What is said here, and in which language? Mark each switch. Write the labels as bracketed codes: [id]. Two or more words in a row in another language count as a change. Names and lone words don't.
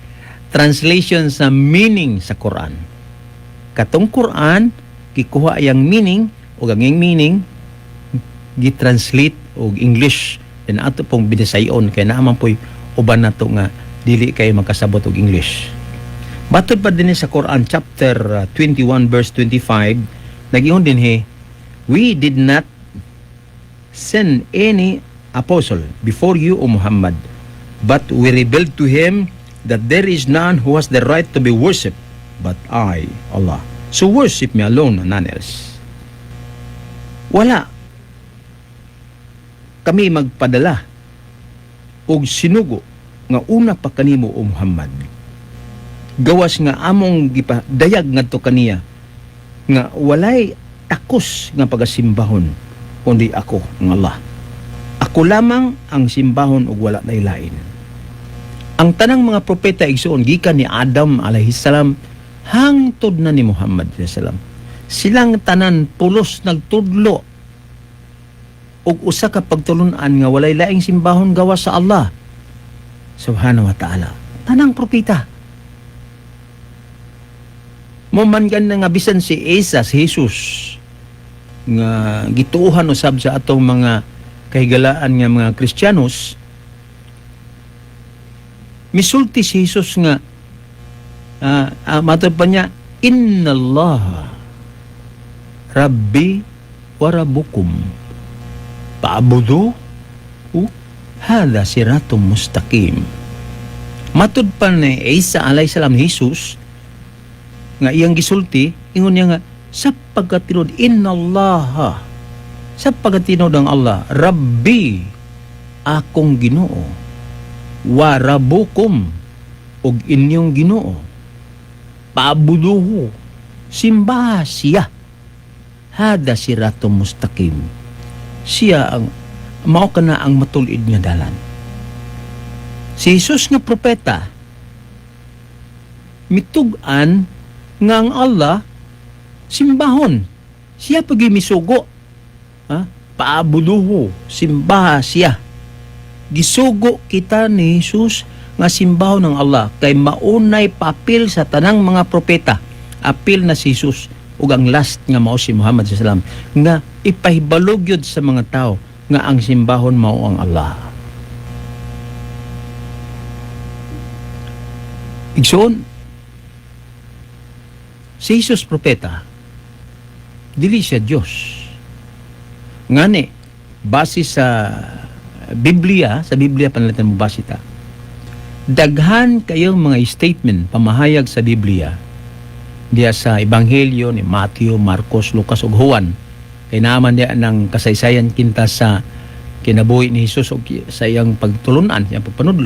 [ceb] Translation sa meaning sa Quran. Katong Quran, kikuha yang meaning o ang meaning gitranslate og English then ato pong binasayon kay naaman po'y uban nato nga dili kay magkasabot og English. Batod pa din sa Quran chapter 21 verse 25, nagingon din [en] we did not send any apostle before you, O Muhammad, but we revealed to him that there is none who has the right to be worshipped but I, Allah. So worship me alone and none else. [ceb] Wala kami magpadala og sinugo nga una pa kanimo, O Muhammad. Gawas nga among gipadayag ngadto kaniya nga walay takos nga pagasimbahon kundi ako ng Allah. Ako lamang ang simbahon ug wala nay lain. Ang tanang mga propeta igsuon gikan ni Adam [ar] عليه السلام [ceb] hangtod na ni Muhammad [ar] عليه السلام. [ceb] Silang tanan pulos nagtudlo og usa ka pagtulunan nga walay laing simbahon gawas sa Allah [ar] سبحانه وتعالى. [ceb] Tanang propeta. Moman gan nga bisan si Isa, si Jesus nga gituuhan usab sa atong mga kahigalaan nga mga Kristiyanos, misulti si Jesus nga matod pa niya, [ar] إن الله ربي وربكم. فاعبدوه هذا صراط مستقيم. [ceb] Matud pa ni Isa [ar] عليه السلام [ceb] Jesus nga iyang gisulti, ingon niya nga sa pagkatinod innallaha, sa pagkatinod ang Allah, Rabbi akong Ginoo, [ar] وربكم [ceb] og inyong Ginoo, paabuduhu simbaha siya, [ar] هذا صراط مستقيم. [ceb] Siya ang mao kana ang matulid nga dalan. Si Jesus nga propeta mitug-an nga ang Allah simbahon. Siya pagi misugo. Paabuduho, simbaha siya. Gisugo kita ni Jesus nga simbahon ng Allah kay maunay papil sa tanang mga propeta. Apil na si Jesus ug ang last nga mao si Muhammad [ar] صلى الله عليه وسلم [ceb] nga ipahibalog yun sa mga tao nga ang simbahon mao ang Allah. Igsoon, si Jesus propeta, dili siya Diyos. Ngani, base sa Biblia panalitan mo base ta, daghan kayong mga statement, pamahayag sa Biblia, diya sa Ebanghelyo ni Matthew, Marcos, Lucas ug Juan, kay naman diya ng kasaysayan kinta sa kinabuhi ni Jesus o sa iyang pagtulunan, iyang pagpanudlo.